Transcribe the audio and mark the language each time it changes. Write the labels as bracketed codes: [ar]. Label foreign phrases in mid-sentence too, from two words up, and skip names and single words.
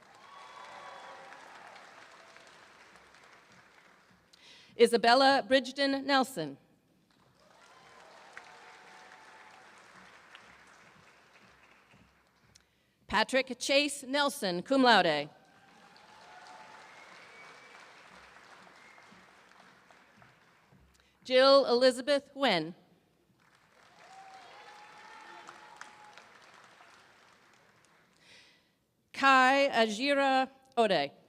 [en] Isabella Bridgeton Nelson. Patrick Chase Nelson, [la] cum laude. [en] Jill Elizabeth Wen. Kai Ajira Ode.